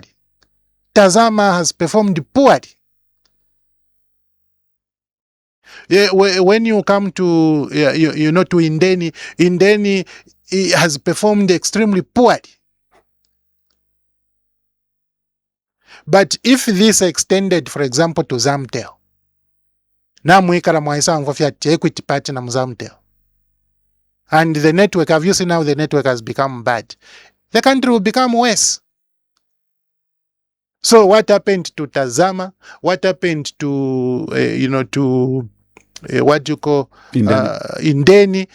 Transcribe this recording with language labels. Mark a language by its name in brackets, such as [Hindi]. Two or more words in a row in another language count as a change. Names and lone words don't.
[English] Tazama has performed poorly. Yeah, when you come to to Indeni has performed extremely poorly. But if this extended, for example, to Zamtel, [Bemba] namwikala mwaisango fiat [English] equity partner Zamtel, and the network, have you seen how the network has become bad? The country will become worse. So what happened to Tazama? What happened to what do you call Indeni?